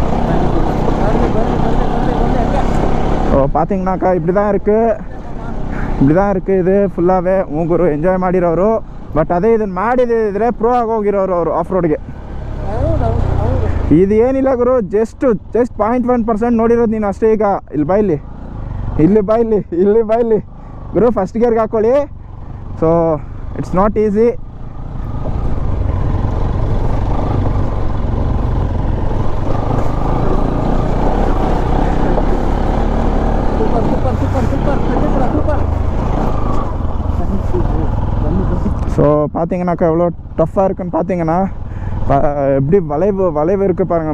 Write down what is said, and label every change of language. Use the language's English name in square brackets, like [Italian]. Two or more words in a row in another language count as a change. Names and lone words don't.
[Tamil] பார்த்தீங்கன்னாக்கா இப்படி தான் இருக்குது. இப்படி தான் இருக்குது [Kannada] ಇದು ಫುಲ್ಲಾವೇ ಮೂಗರು ಎಂಜಾಯ್ ಮಾಡಿರೋರು ಬಟ್ ಅದೇ ಇದನ್ನು ಮಾಡಿದ್ರೆ ಪ್ರೋ ಆಗೋಗಿರೋರು ಅವರು ಆಫ್ ರೋಡ್ಗೆ ಇದು ಏನಿಲ್ಲ ಗುರು ಜಸ್ಟ್ 0.1% ನೋಡಿರೋದು ನೀನು ಅಷ್ಟೇ ಈಗ ಇಲ್ಲಿ ಬಾ ಇಲ್ಲಿ ಗುರು ಫಸ್ಟ್ ಗೇರ್ಗೆ ಹಾಕ್ಕೊಳ್ಳಿ [English] so it's not easy [Tamil] ஸோ பார்த்தீங்கன்னாக்கா எவ்வளோ டஃப்பாக இருக்குன்னு பார்த்தீங்கன்னா எப்படி வளைவு இருக்குது பாருங்கள்.